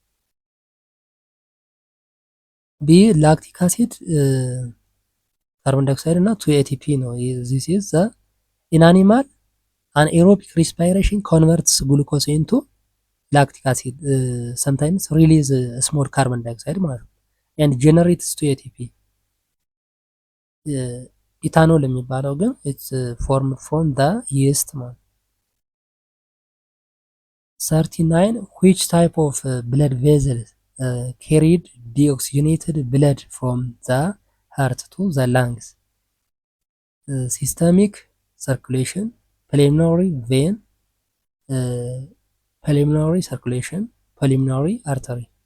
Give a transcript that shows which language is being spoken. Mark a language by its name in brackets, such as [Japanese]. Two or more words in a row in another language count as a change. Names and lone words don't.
[English] B lactic acid carbon dioxide እና to ATP ነው። this is the in animal anaerobic respiration converts glucose into lactic acid, sometimes release small carbon dioxide [Amharic] ማለት ነው [English] and generates to ATP. [Amharic] ኢታኖል የሚባለው ግን [English] it's formed from the yeast ማለት። 39 which type of blood vessel carried deoxygenated blood from the heart to the lungs? Systemic circulation, pulmonary vein, pulmonary circulation, pulmonary artery.